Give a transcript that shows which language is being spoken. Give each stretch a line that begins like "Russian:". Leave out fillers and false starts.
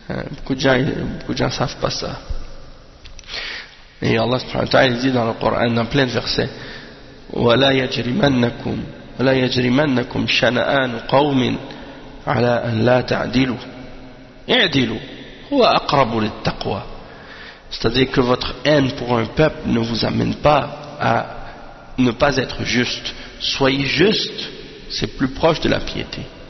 French: Beaucoup de gens ne savent pas ça.
Arabic: Et Allah subhanahu wa ta'ala
French: dit dans le Coran, dans plein de versets,
Arabic: وَلَا يَجْرِمَنَّكُمْ وَلَا يَجْرِمَنَّكُمْ شَنَآنُ قَوْمٍ عَلَىٰ أَنْ لَا تَعْدِلُوا اِعْدِلُوا هُوَ أَقْرَبُ لِلْتَقْوَى.
French: C'est-à-dire que votre haine pour un peuple ne vous amène pas à ne pas être juste. Soyez juste, c'est plus proche de la piété.